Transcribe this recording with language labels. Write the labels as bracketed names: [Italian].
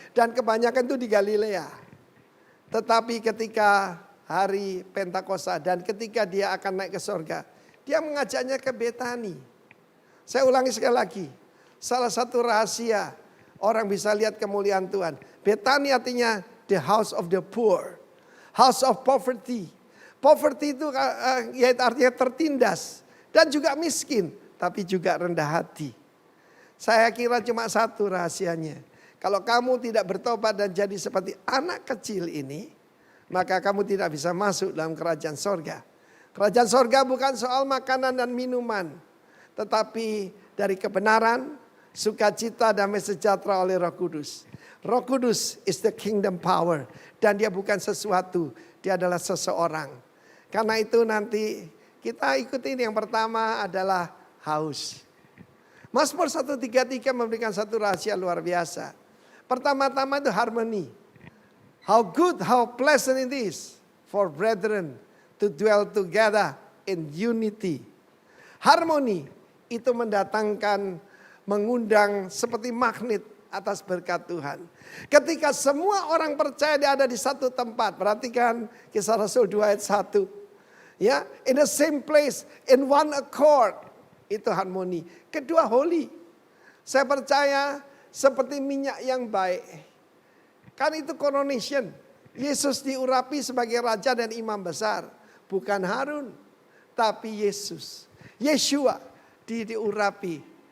[Indonesian] Dan kebanyakan itu di Galilea. Tetapi ketika hari Pentakosta dan ketika dia akan naik ke surga, dia mengajaknya ke Betani. Saya ulangi sekali lagi. Salah satu rahasia orang bisa lihat kemuliaan Tuhan. Betani artinya [English] the house of the poor. House of poverty. [Indonesian] Poverty itu artinya tertindas. Dan juga miskin. Tapi juga rendah hati. Saya kira cuma satu rahasianya. Kalau kamu tidak bertobat dan jadi seperti anak kecil ini, maka kamu tidak bisa masuk dalam kerajaan sorga. Kerajaan sorga bukan soal makanan dan minuman, tetapi dari kebenaran, sukacita, damai sejahtera oleh Roh Kudus. [English] Roh Kudus is the kingdom power. [Indonesian] Dan dia bukan sesuatu, dia adalah seseorang. Karena itu nanti kita ikutin yang pertama adalah haus. Mazmur 133 memberikan satu rahasia luar biasa. Pertama-tama itu harmoni. [English] How good, how pleasant it is for brethren to dwell together in unity. [Indonesian] Harmoni itu mendatangkan, mengundang seperti magnet atas berkat Tuhan. Ketika semua orang percaya dia ada di satu tempat. Perhatikan Kisah Rasul 2 ayat 1. [English] Ya, in the same place, in one accord. [Indonesian] Itu harmoni. Kedua, holy. Saya percaya seperti minyak yang baik. Kan itu coronation. Yesus diurapi sebagai raja dan imam besar. Bukan Harun. Tapi Yesus. Yeshua diurapi.